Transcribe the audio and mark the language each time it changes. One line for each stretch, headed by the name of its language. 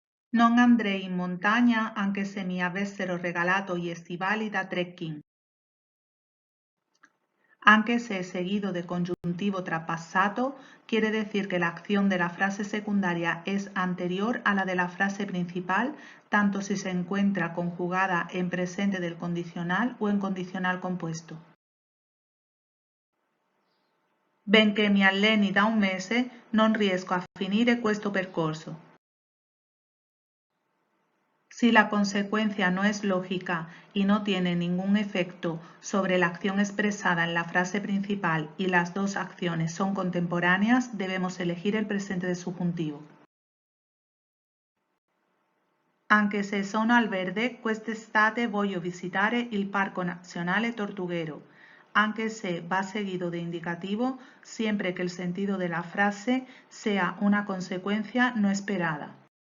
Italian: Non andrei in montagna anche se mi avessero regalato gli stivali da trekking.
Spanish: Aunque se seguido de conjuntivo trapassato, quiere decir que la acción de la frase secundaria es anterior a la de la frase principal, tanto si se encuentra conjugada en presente del condicional o en condicional compuesto.
Italian: Benché mi alleni da un mese, non riesco a finire questo percorso.
Spanish: Si la consecuencia no es lógica y no tiene ningún efecto sobre la acción expresada en la frase principal y las dos acciones son contemporáneas, debemos elegir el presente del subjuntivo.
Italian: Anche se sono al verde, quest'estate voglio visitare il Parco Nazionale Tortuguero.
Spanish: Aunque se va seguido de indicativo, siempre que el sentido de la frase sea una consecuencia no esperada.